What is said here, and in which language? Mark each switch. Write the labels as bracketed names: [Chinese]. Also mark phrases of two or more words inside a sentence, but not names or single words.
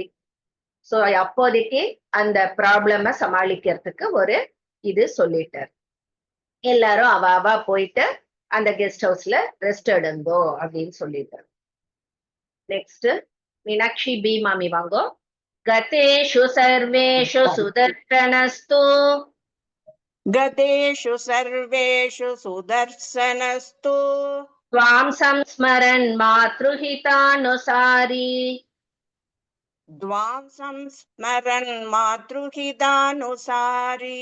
[Tamil] சோ அப்போதைக்கு அந்த ப்ராப்ளம சமாளிக்கிறதுக்கு ஒரு இது சொல்லிட்டார். எல்லாரும் அவ போயிட்டு அந்த கெஸ்ட் ஹவுஸ்ல ரெஸ்ட் எடுங்கோ அப்படின்னு சொல்லிட்டார். நெக்ஸ்ட் மீனாட்சி பி மாமி வாங்கோ. [Sanskrit] गतेषु सर्वेषु सुदर्शनस्तु गतेषु सर्वेषु सुदर्शनस्तु त्वां संस्मरन् मातृहितानुसारी द्वां संस्मरन् मातृहितानुसारी